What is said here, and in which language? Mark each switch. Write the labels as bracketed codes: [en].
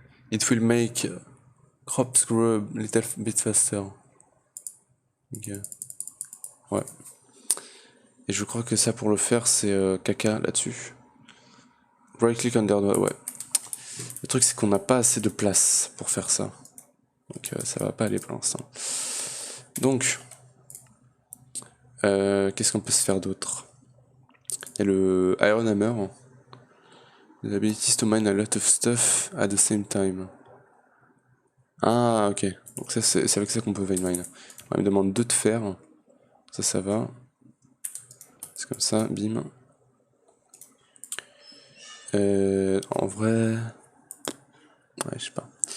[en] It will make crops grow a little bit faster. [fr] Ok. Ouais. Et je crois que ça pour le faire c'est caca là-dessus. [en] Right click under, [fr] ouais. Le truc c'est qu'on n'a pas assez de place pour faire ça. Donc ça va pas aller pour l'instant. Donc, qu'est-ce qu'on peut se faire d'autre? Il y a le Iron Hammer. [en] The ability to mine a lot of stuff at the same time. [fr] Ah, ok. Donc ça, c'est avec ça qu'on peut vein mine. On me demande 2 de fer. Ça va. C'est comme ça, bim. En vrai... Ouais, je sais pas.